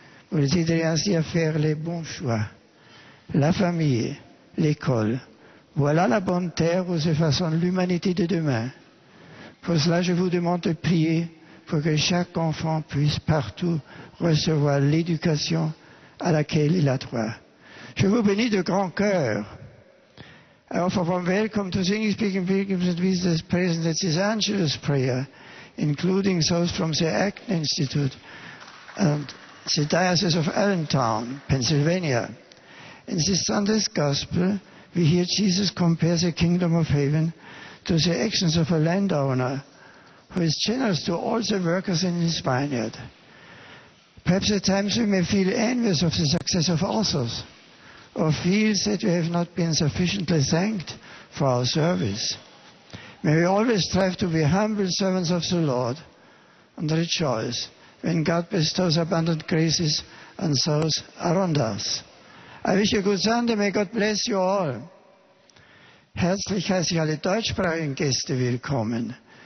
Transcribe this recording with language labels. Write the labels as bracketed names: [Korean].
[French] Vous les aiderez ainsi à faire les bons choix. La famille, l'école, voilà la bonne terre où se façonne l'humanité de demain. Pour cela, je vous demande de prier pour que chaque enfant puisse partout recevoir l'éducation à laquelle il a droit. Je vous bénis de grand cœur. [English] I offer warm welcome to the English-speaking pilgrims and visitors present at this Angelus prayer, including those from the Acton Institute and the Diocese of Allentown, Pennsylvania. In this Sunday's Gospel, we hear Jesus compare the kingdom of heaven to the actions of a landowner who is generous to all the workers in his vineyard. Perhaps at times we may feel envious of the success of others, or feel that we have not been sufficiently thanked for our service. May we always strive to be humble servants of the Lord and rejoice when God bestows abundant graces on those around us. I wish you a good Sunday. May God bless you all. [German] Herzlich heiße ich alle deutschsprachigen Gäste willkommen.